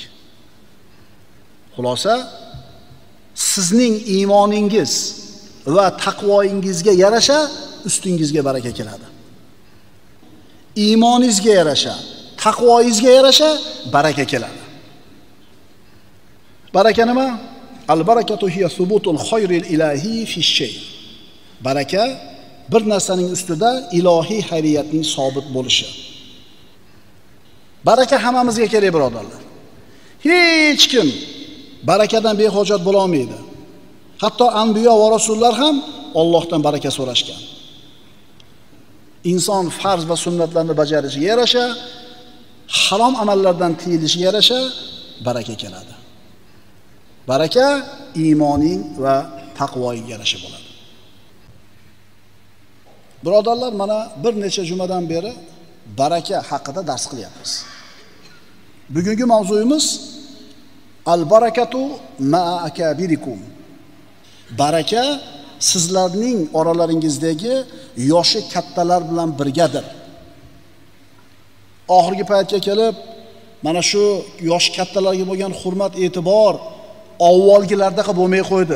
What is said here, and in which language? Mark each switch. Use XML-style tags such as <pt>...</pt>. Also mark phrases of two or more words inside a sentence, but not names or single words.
<uz>Xulosa, sizning iymoningiz va taqvoingizga yarasha ustingizga baraka keladi. Iymoningizga yarasha, taqvoingizga yarasha baraka keladi. Baraka nima?</uz> <ar>البركة هي ثبوت الخير الإلهي في الشيء.</ar> <uz>Baraka bir narsaning ustida ilohiy xayriyatning sobit bo'lishi. Baraka hammamizga kerak, birodarlar. Hech kim barakadan behojat bo'la olmaydi. Hatto anbiyo va rasullar ham Allohdan baraka so'rashgan. Inson farz va sunnatlarni bajarishiga yarasha, harom amallardan tiyilishiga yarasha baraka keladi. Baraka iymoning va taqvoiga yarasha bo'ladi. Birodarlar, mana bir necha jumadan beri baraka haqida dars qilyapmiz. Bugungi mavzuyimiz</uz> <ar>البركة مع أكابركم.</ar> <uz>Baraka sizlarning oralaringizdagi yoshi kattalar bilan birgadir. Oxirgi paytga kelib, mana shu yosh kattalarga bo'lgan hurmat, e'tibor avvalgilardaqa bo'lmay qo'ydi.</uz>